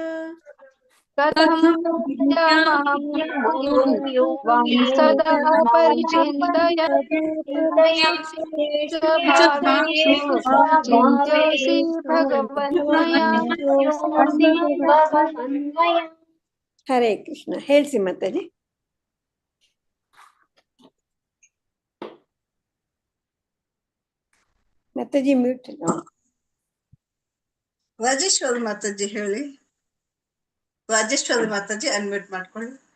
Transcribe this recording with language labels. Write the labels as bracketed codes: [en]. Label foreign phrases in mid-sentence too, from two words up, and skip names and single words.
[sa] कथं विद्यामहं योगिन् सदा परिचिन्तयन् चिन्त्योऽसि भगवन्मया हरे कृष्ण [kn] ಹೇಳ್ಸಿ ಮಾತಾಜಿ ಮಾತಾಜಿ ಮ್ಯೂಟ್ ರಾಜೇಶ್ವರಿ ಮಾತಾಜಿ ಹೇಳಿ. ರಾಜೇಶ್ವರಿ ಮಾತಾಜಿ ಅನ್ಮ್ಯೂಟ್ ಮಾಡ್ಕೊಳ್ಳಿ.